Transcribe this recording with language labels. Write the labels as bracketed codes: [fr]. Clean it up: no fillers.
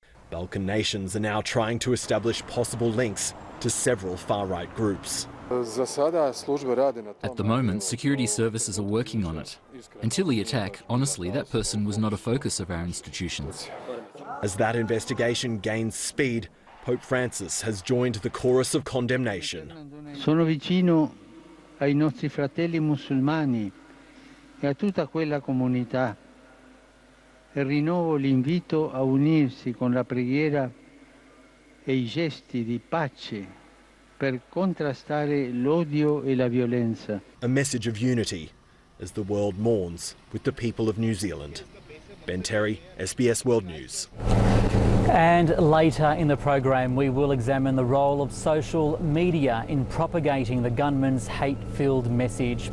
[en] Balkan nations are now trying to establish possible links to several far-right groups. At the moment, security services are working on it. Until the attack, honestly, that person was not a focus of our institutions. As that investigation gains speed, Pope Francis has joined the chorus of condemnation. [it] Sono vicino ai nostri fratelli musulmani e a tutta quella comunità e rinnovo l'invito a unirsi con la preghiera e i gesti di pace per contrastare l'odio e la violenza. [en] A message of unity as the world mourns with the people of New Zealand. Ben Terry, SBS World News. And later in the program, we will examine the role of social media in propagating the gunman's hate-filled message.